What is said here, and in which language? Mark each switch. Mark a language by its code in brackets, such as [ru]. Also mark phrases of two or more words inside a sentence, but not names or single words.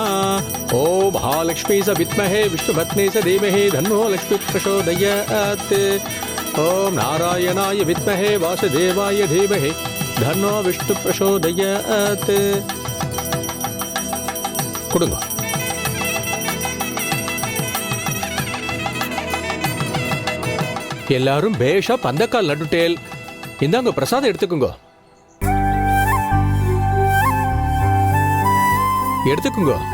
[sa] ओम महालक्ष्मी स विद्महे विष्णुपत्नी स धीमहि धन्नो लक्ष्मी प्रचोदयात्। ओम नारायणाय विद्महे वासुदेवाय धीमहि धन्नो विष्णु प्रचोदयात्। [ta] கொடுங்க. எல்லாரும் பேஷா பந்தக்கால் நடுட்டேல். இந்தாங்க பிரசாதம் எடுத்துக்குங்க. எடுத்துக்குங்க.